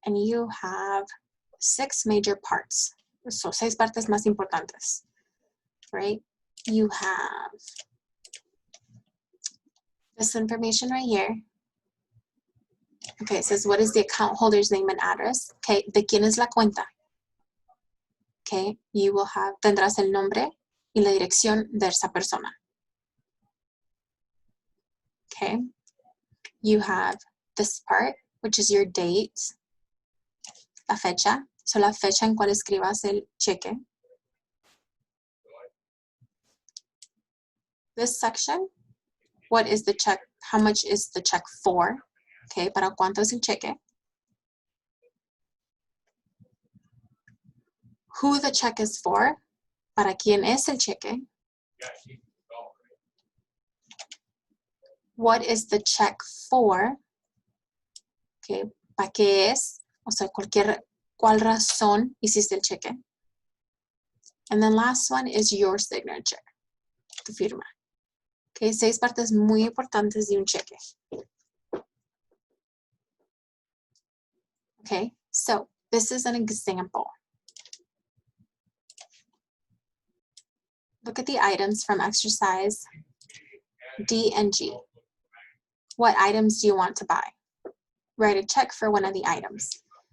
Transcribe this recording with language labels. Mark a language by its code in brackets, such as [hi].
[en] And you have 6 major parts. So 6 [es] partes más importantes, [en] right? You have this information right here. Okay, it says, what is the account holder's name and address? [es] Okay, ¿de quién es la cuenta? [en] Okay, you will have, [es] tendrás el nombre y la dirección de esa persona. [en] Okay, you have this part, which is your date, la fecha. [es] So la fecha en cual escribas el cheque. [en] This section, what is the check? How much is the check for? [es] Okay, ¿para cuánto es el cheque? [en] Who the check is for? [es] ¿Para quién es el cheque? [en] what is the check for? Okay, [es] ¿para qué es? O sea, ¿cuál razón hiciste el cheque? [en] And then last one is your signature, [es] tu firma. Okay, 6 partes muy importantes de un cheque. [en] Okay, so this is an example. Look at the items from exercise D and G. What items do you want to buy? Write a check for one of the items.